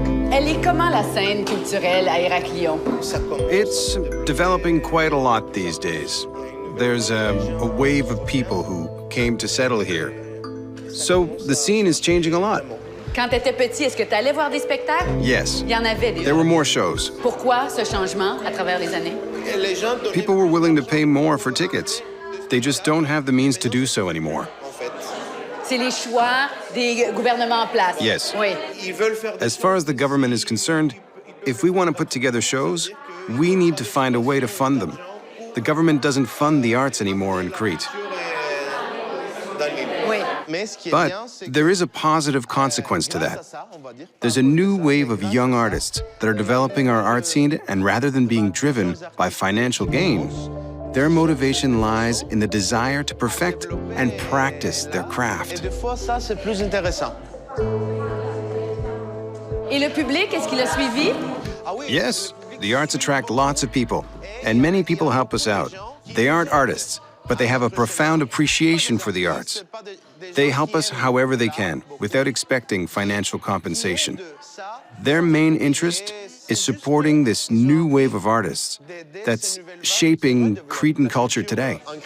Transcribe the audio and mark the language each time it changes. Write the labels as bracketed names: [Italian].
[French] Elle est comment la scène culturelle à Héraklion? [English] It's developing quite a lot these days. There's a wave of people who came to settle here. So the scene is changing a lot. [French] Quand tu étais petit, est-ce que tu allais voir des spectacles? [English] Yes. [French] Il y en avait déjà. [English] There were more shows. [French] Pourquoi ce changement à travers les années? [English] People were willing to pay more for tickets. They just don't have the means to do so anymore. [French] C'est les choix des gouvernements en place. [English] Yes. [French] Oui. [English] As far as the government is concerned, if we want to put together shows, we need to find a way to fund them. The government doesn't fund the arts anymore in Crete. [French] Oui. [English] But there is a positive consequence to that. There's a new wave of young artists that are developing our art scene, and rather than being driven by financial gain, their motivation lies in the desire to perfect and practice their craft. [French] Et des fois, ça, c'est plus intéressant. Et le public, est-ce qu'il a suivi? [English] Yes, the arts attract lots of people, and many people help us out. They aren't artists, but they have a profound appreciation for the arts. They help us however they can, without expecting financial compensation. Their main interest is supporting this new wave of artists that's shaping Cretan culture today.